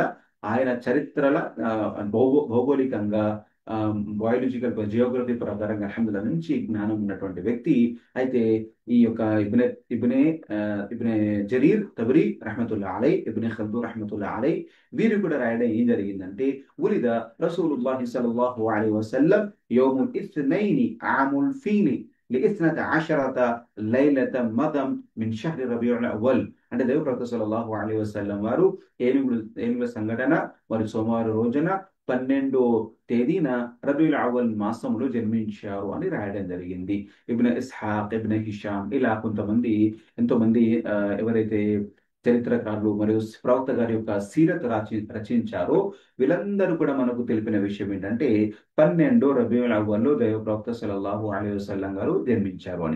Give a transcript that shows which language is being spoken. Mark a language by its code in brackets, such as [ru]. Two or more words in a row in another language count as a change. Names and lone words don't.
[te] ఆయన చరిత్రల భౌగోళికంగా [en] biological geography [te] ప్రకారంగా అల్హమ్దులిల్లా మంచి జ్ఞానం ఉన్నటువంటి వ్యక్తి. అయితే ఈ యొక్క ఇబ్నే ఆ, ఇబ్నే జరీర్ తబరి [ar] رحمة الله عليه, [te] ఇబ్ని ఖల్దూన్ [ar] رحمة الله عليه [te] వీరు కూడా రాయడం ఏం జరిగిందంటే [ar] ولد رسول الله صلى الله عليه وسلم يوم الاثنين عام الفيل لاثنة عشرة ليلة مضم من شهر ربيع الأول. [te] అంటే దేవ ప్రవక్త [ar] صلى الله عليه وسلم [te] వారు ఏనుగుల సంఘటన మరి సోమవారం రోజున 12వ తేదీన రబీఉల్ అవ్వల్ మాసంలో జన్మించారు అని రాయడం జరిగింది. ఇబ్న్ ఇస్హాక్, ఇబ్న్ హిషాం ఇలా కొంతమంది ఎంతో మంది ఎవరైతే చరిత్రకారులు మరియు ప్రవక్త గారి యొక్క సీరత్ రచించారో వీళ్ళందరూ కూడా మనకు తెలిపిన విషయం ఏంటంటే 12 రబీఉల్ అవ్వల్లో దైవ ప్రవక్త [ar] صلى الله عليه وسلم [te] గారు జన్మించారు అని.